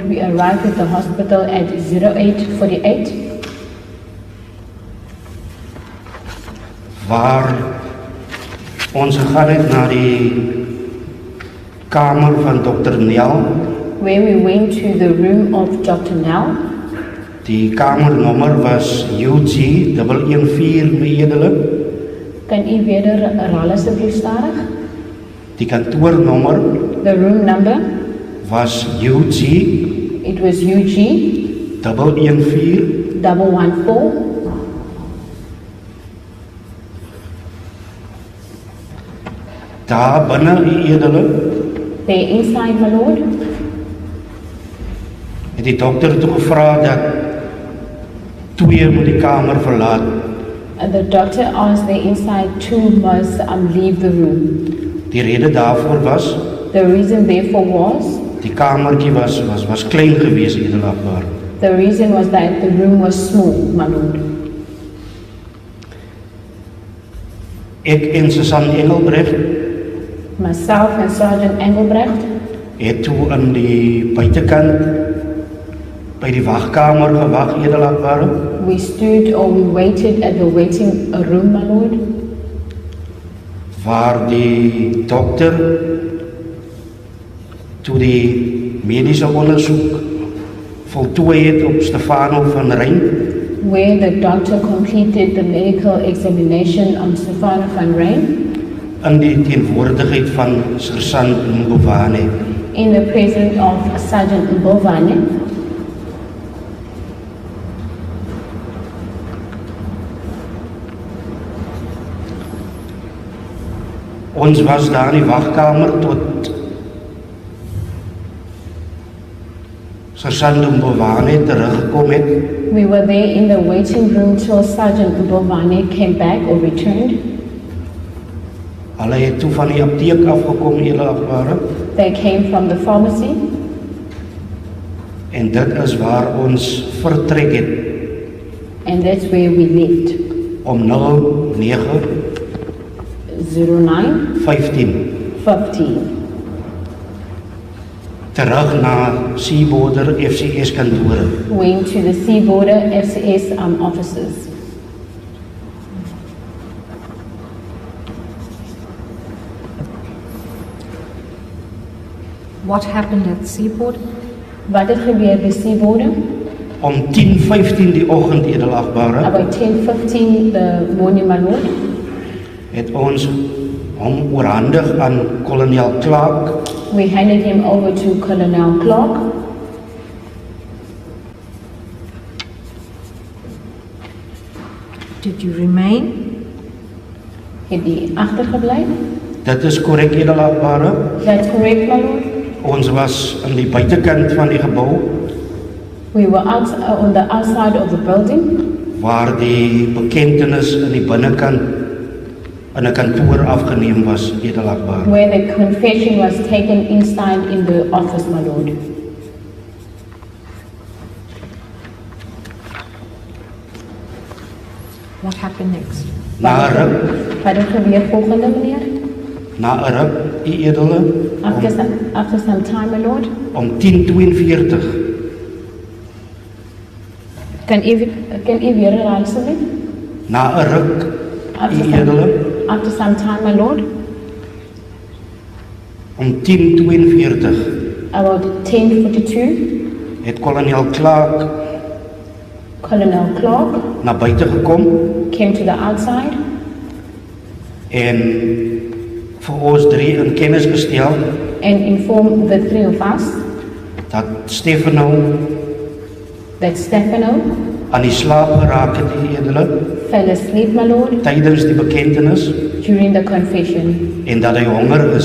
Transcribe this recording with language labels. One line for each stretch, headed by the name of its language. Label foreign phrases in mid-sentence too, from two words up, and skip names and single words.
English: We arrived at the hospital at 08:48.
Afrikaans: Waar ons gegaan het na die kamer van Dr. Nel.
English: Where we went to the room of Dr. Nel.
Afrikaans: Die kamernommer was UG 114, my edele. Kan u weer herhaal asseblief stadig? Die kantoornommer
English: The room number,
Afrikaans: was UG
English: it was UG
Afrikaans: 114.
English: 114.
Afrikaans: Daar binne, my edele,
English: There inside, my lord.
Afrikaans: het die dokter toe gevra dat 2 moet die kamer verlaat.
English: And the doctor asked the inside two must leave the room.
Afrikaans: Die rede daarvoor was,
English: The reason therefore was,
Afrikaans: die kamertjie was klein gewees, edelagbare.
English: the reason was that the room was small, my lord.
Afrikaans: Ek en Susan Engelbrecht
English: Myself and Sergeant Engelbrecht,
Afrikaans: het toe in die buitekant by die wagkamer gewag, edelagbare.
English: we stood or we waited at the waiting room, my lord,
Afrikaans: Waar die dokter toe die mediese ondersoek voltooi het op Stefano van Rijn,
English: where the doctor completed the medical examination on Stefano van Rijn
Afrikaans: in die teenwoordigheid van Sergeant Mbovane.
English: in the presence of Sergeant Mbovane.
Afrikaans: Ons was daar in die wagkamer tot Sergeant Mbovane teruggekom het.
English: We were there in the waiting room till Sergeant Mbovane came back or returned.
Afrikaans: Hulle het toe van die apteek afgekom, edelagbare,
English: They came from the pharmacy,
Afrikaans: en dit is waar ons vertrek het
English: and that's where we left.
Afrikaans: om 09:15.
English: 09:15.
Afrikaans: Terug na Seaborder FCS kantore.
English: Went to the Seaborder FCS offices. What happened at Seaport?
Afrikaans: Wat het gebeur by Seaborder? Om 10:15 die oggend, edelagbare,
English: About 10:15 the morning, my lord,
Afrikaans: het ons hom oorhandig aan kolonel Clark
English: we handed him over to Colonel Clark. Did you remain?
Afrikaans: Het die agtergebly? Dit is korrek, edelagbare.
English: That's correct, my lord.
Afrikaans: Ons was aan die buitekant van die gebou
English: We were out on the outside of the building
Afrikaans: waar die bekentenis in die binnekant in 'n kantoor afgeneem was, edelagbare.
English: where the confession was taken inside in the office, my lord. What happened next?
Afrikaans: Na 'n ruk, Wat het gebeur volgende, meneer? na 'n ruk, u edele,
English: After some time, my lord.
Afrikaans: om 10:42 Kan u weer herhaal, asseblief? na 'n ruk,
English: After
Afrikaans: u edele,
English: After some time, my lord.
Afrikaans: om 10:42
English: About 10:42,
Afrikaans: het kolonel Clark
English: Colonel Clark
Afrikaans: na buite gekom
English: came to the outside
Afrikaans: en vir ons drie in kennis gestel
English: and informed the three of us
Afrikaans: dat Stefano
English: that Stefano
Afrikaans: aan die slaap geraak het, u edele,
English: fell asleep, my lord,
Afrikaans: tydens die bekentenis
English: during the confession,
Afrikaans: en dat hy honger is.